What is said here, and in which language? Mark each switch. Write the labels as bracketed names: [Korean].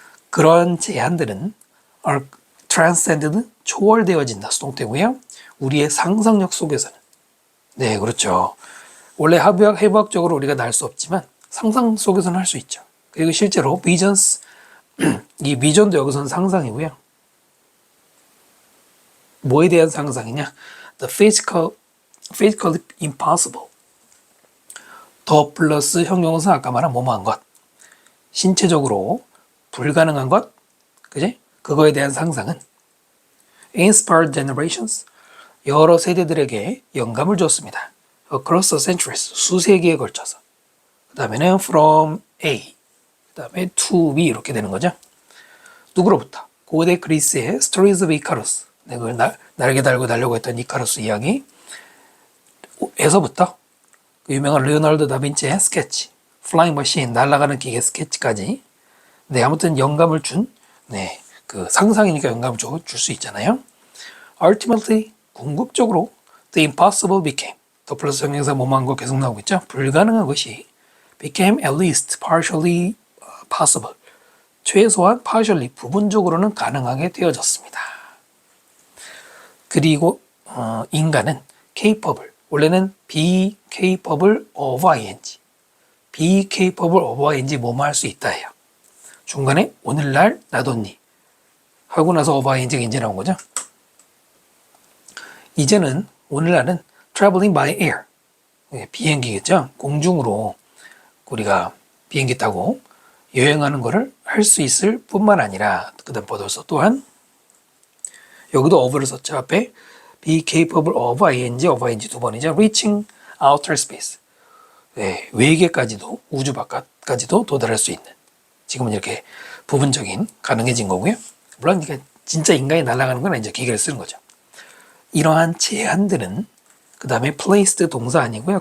[Korean] 그런 제한들은 [English] are transcended, [Korean] 초월되어진다, 수동태고요. 우리의 상상력 속에서는 네, 그렇죠. 원래 해부학적으로 우리가 날 수 없지만 상상 속에서는 할 수 있죠. 그리고 실제로 visions, 이 비전도 여기서는 상상이고요. 뭐에 대한 상상이냐? [English] The physically impossible. [Korean] 더 플러스 형용사 아까 말한 뭐뭐한 것. 신체적으로 불가능한 것. 그지? 그거에 대한 상상은 [English] inspired generations. [Korean] 여러 세대들에게 영감을 줬습니다. [English] Across the centuries. [Korean] 수세기에 걸쳐서. 그 다음에는 from A. 그 다음에 to B 이렇게 되는 거죠. 누구로부터? 고대 그리스의 [English] Stories of Icarus. [Korean] 그걸 날개 달고 달려고 했던 이카루스 이야기 에서부터 그 유명한 레오나르도 다빈치의 스케치, 플라잉 머신, 날아가는 기계 스케치까지 네, 아무튼 영감을 준 네, 그 상상이니까 영감을 줄 수 있잖아요. [English] Ultimately, [Korean] 궁극적으로 [English] the impossible became [Korean] 더 플러스 형용사 뭐뭐한 거 계속 나오고 있죠. 불가능한 것이 [English] became at least partially possible. [Korean] 최소한 partially, 부분적으로는 가능하게 되어졌습니다. 그리고 인간은 [English] capable. [Korean] 원래는 [English] be capable of ing. be capable of ing [Korean] 뭐뭐 할 수 있다 해요. 중간에 오늘날 나뒀니 하고 나서 of ing가 이제 나온 거죠. 이제는 오늘날은 [English] traveling by air. [Korean] 비행기겠죠. 공중으로 우리가 비행기 타고 여행하는 거를 할 수 있을 뿐만 아니라 그 다음 보도서 또한 여기도 of를 썼죠. 앞에 be capable of ing 두 번이죠. [English] reaching outer space. [Korean] 네, 외계까지도 우주 바깥까지도 도달할 수 있는 지금은 이렇게 부분적인 가능해진 거고요. 물론 이게 진짜 인간이 날아가는 건 이제 기계를 쓰는 거죠. 이러한 제한들은 그 다음에 placed 동사 아니고요.